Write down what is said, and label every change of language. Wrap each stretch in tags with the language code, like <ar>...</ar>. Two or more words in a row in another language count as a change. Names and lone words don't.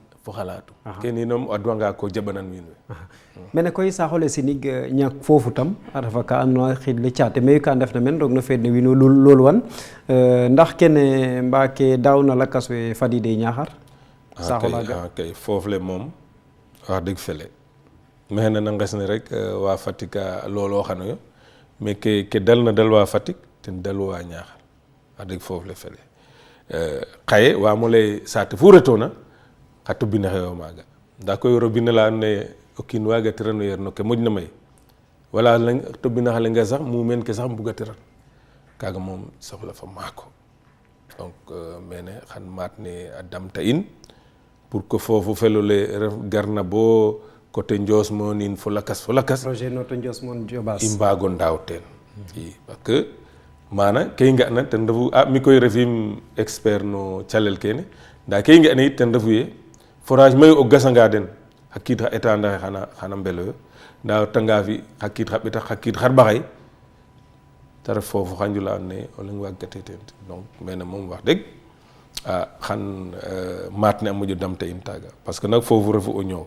<srr>kene nom adwanga ko jabanan wiin we mene koy saxole sinig ñak fofu tam a refa ka andona xid le caate mayu ka ndef na men roog no feed ne wiin we lool wan ndax kene mbake dawna lakas we fadide Niakhar saxolaga kay foofu le moom wax dëgg fele mexena na nges ne rek waa Fatick a looloo xanoyo mais ke dal na dal waa Fatick ten dal waa Niakhar wax dëgg foofu le fele xaye waamo lay saate fu retona xa tubina xeyo maaga nda koy robine la and naye o kiin waaga tirano yer no ke moƴna may wala tubina xa lenga sax mumeen ke sax mbuga tiran kaaga moom soxla fa maako donc mene xan maat ne a damta in</srr> <fr>pour que</fr> <srr>foofu felole ref garna bo côté Ndios moon in fo lakas projet noto Ndios moon Jobaas i mbaago ndaaw teen i</srr> <fr>parce que</fr> <srr>mana kay nga na ten refu mi koy refim expert no calel kene nda kay nga ne it ten refu ye forage mayu o gasanga den hakit xa état ndaxe xana mbelo yo nda tanga fi hakit xa beta hakit xar baxay ta ref fofu xanjula and naye o leng waag gate ten donc mene moom wax deg xan maat ne a moƴo damta in taga</srr> <fr>parce que</fr> <srr>nak fofu refu o ñoow</srr>